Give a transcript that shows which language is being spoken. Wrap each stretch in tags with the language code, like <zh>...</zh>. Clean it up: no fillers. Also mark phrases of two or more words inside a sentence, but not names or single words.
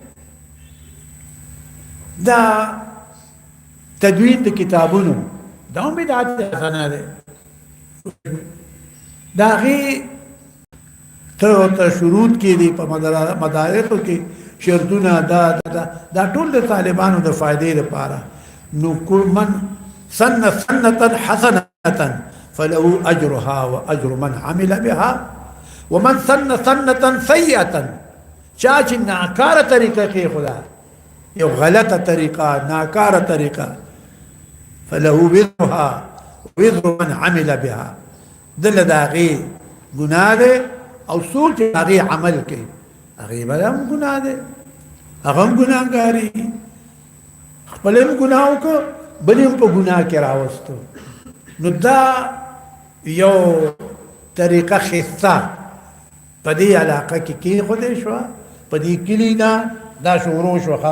<ps>دا تدوین د کتابونو دا هم بدعت حسنه دی. دا هغې ته شروط کې دي په مدارسو کې شرطونه دا ټول د طالبانو د فائدې لپاره.</ps> <ar>نو من سن سنة حسنة فله أجرها وأجر من عمل بها ومن سن سنة سيئة</ar> <ps>چا چې ناکاره طریقه کېښوده یو غلطه طریقه ناکاره طریقه</ps> <ar>فله وزرها وزر من عمل بها،</ar> <ps>دله د هغې ګناه دی او څوک چې هغې عمل کوي هغې به هم ګناه دی، هغه هم ګناهګاري، خپل هم ګناه وکړه بل هم په ګناه کې راوستو. نو دا یو طریقه ښایسته په دې علاقه کې کېښودی شوه، په دې کلي نه دا شروع شوه.</ps>